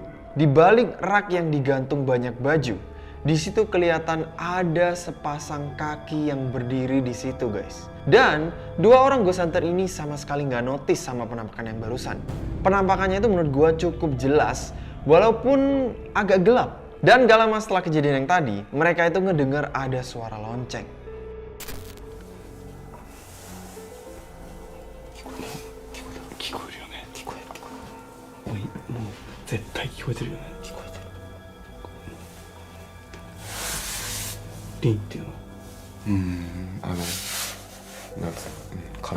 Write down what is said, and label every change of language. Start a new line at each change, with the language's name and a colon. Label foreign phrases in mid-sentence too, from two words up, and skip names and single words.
Indonesian: Di balik rak yang digantung banyak baju, di situ kelihatan ada sepasang kaki yang berdiri di situ guys. Dan dua orang
English: ghost hunter
Indonesian: ini sama sekali nggak notice sama penampakan yang barusan. Penampakannya itu menurut gue cukup jelas, walaupun agak gelap. Dan gak lama setelah kejadian yang tadi, mereka itu ngedengar ada suara lonceng.
Japanese: 聞こえるよね。もう絶対聞こえてるよね。聞こえてる。リンっていうのはなんつうの、